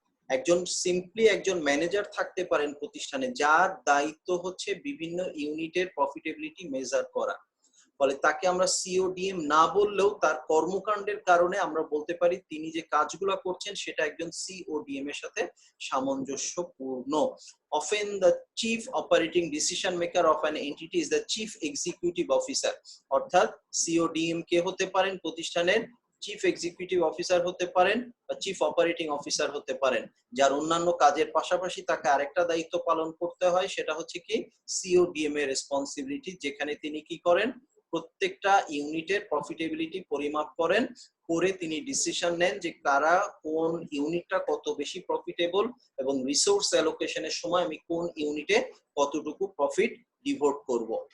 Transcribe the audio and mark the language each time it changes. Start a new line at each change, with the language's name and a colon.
Bangla: একজন সিম্পলি একজন ম্যানেজার থাকতে পারেন প্রতিষ্ঠানে, যার দায়িত্ব হচ্ছে বিভিন্ন ইউনিটের প্রফিটেবিলিটি মেজার করা। ফলে তাকে আমরা CODM না বললেও তার কর্মকাণ্ডের কারণে আমরা বলতে পারি তিনি যে কাজগুলো করছেন সেটা একজন CODM এর সাথে সামঞ্জস্যপূর্ণ।
English: Often the chief operating decision maker of an entity is the chief executive officer।
Bangla: অর্থাৎ CODM কে হতে পারেন প্রতিষ্ঠানের চিফ এক্সিকিউটিভ অফিসার হতে পারেন বা চিফ অপারেটিং অফিসার হতে পারেন, যার অন্যান্য কাজের পাশাপাশি তাকে আরেকটা দায়িত্ব পালন করতে হয়, সেটা হচ্ছে কি CODM এর রেসপন্সিবিলিটি, যেখানে তিনি কি করেন? প্রত্যেকটা ইউনিটের প্রফিটেবিলিটি পরিমাপ করেন, করে তিনি ডিসিশন নেন যে কারা কোন ইউনিটটা কত বেশি প্রফিটেবল এবং রিসোর্স অ্যালোকেশনের সময় আমি কোন ইউনিটে কতটুকু প্রফিট ডিভোট করব।